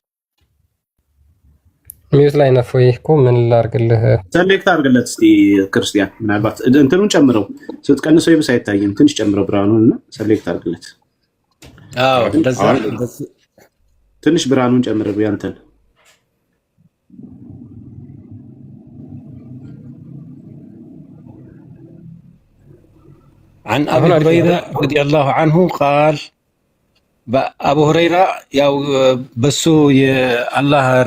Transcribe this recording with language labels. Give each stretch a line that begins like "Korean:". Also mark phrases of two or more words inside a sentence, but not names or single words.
Amharic: ሚውት ላይ ነፍ ወይ እኮ ምን ላርግልህ ሰሌክት አድርግለት እስቲ ክርስቲያን ምናልባት እንትኑን ጨምረው ስትቀንሰው ይብስ አይታየም ትንሽ ጨምረው ብርሃኑንና ሰሌክት አድርግለት አዎ እንደዛ ትንሽ ብርሃኑን ጨምረው ያንተን
Arabic: عن أبي هريرة رضي الله عنه قال أبو هريرة يا بسو الله